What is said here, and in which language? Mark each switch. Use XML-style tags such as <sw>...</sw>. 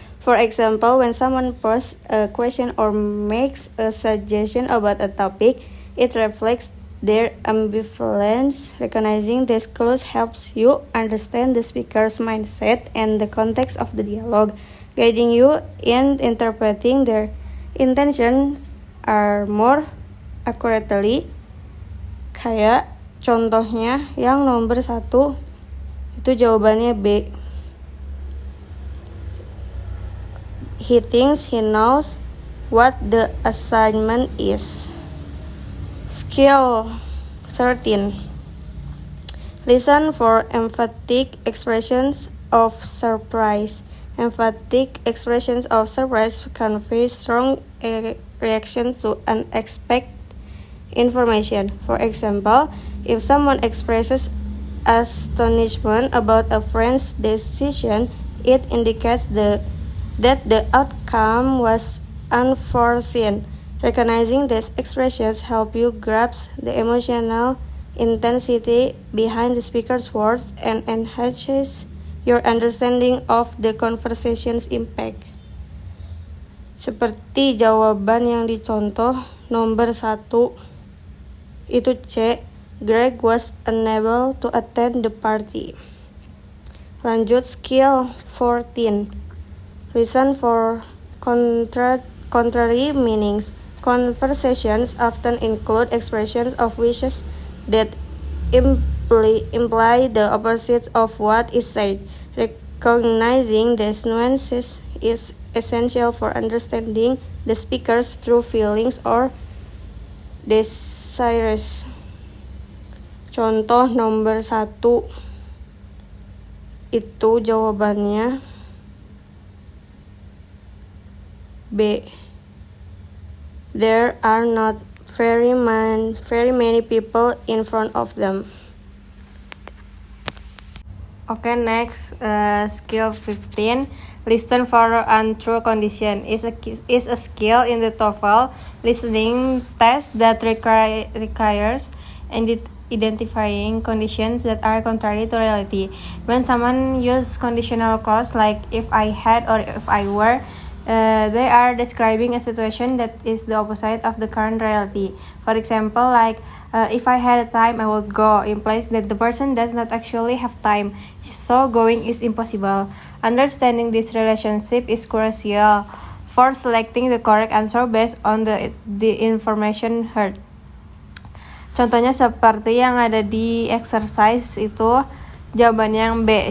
<en>For example, when someone poses a question or makes a suggestion about a topic, it reflects their ambivalence. Recognizing these clues helps you understand the speaker's mindset and the context of the dialogue, guiding you in interpreting their intentions are more accurately.</en> <id>Kayak contohnya yang nomor 1 itu jawabannya B.</id> <en>He thinks he knows what the assignment is. Skill 13. Listen for emphatic expressions of surprise. Emphatic expressions of surprise convey strong reaction to unexpected information. For example, if someone expresses astonishment about a friend's decision, it indicates that the outcome was unforeseen. Recognizing these expressions help you grasp the emotional intensity behind the speaker's words and enhances your understanding of the conversation's impact.</en> <id>Seperti jawaban yang dicontoh nomor 1 itu C.</id> <en>Greg was unable to attend the party.</en> <id>Lanjut skill 14.</id> <en>Listen for contrary meanings. Conversations often include expressions of wishes that imply the opposite of what is said. Recognizing these nuances is essential for understanding the speaker's true feelings or desires.</en> <id>Contoh nomor 1 itu jawabannya B.</id> <en>There are not very many people in front of them. Okay, next skill 15. Listen for untrue condition is a skill in the TOEFL listening test that requires identifying conditions that are contrary to reality. When someone uses conditional clause like if I had or if I were, they are describing a situation that is the opposite of the current reality. For example, like if I had time, I would go implies that the person does not actually have time, so going is impossible. Understanding this relationship is crucial for selecting the correct answer based on the information heard.</en> <id>Contohnya seperti yang ada di exercise itu jawabannya yang B.</id>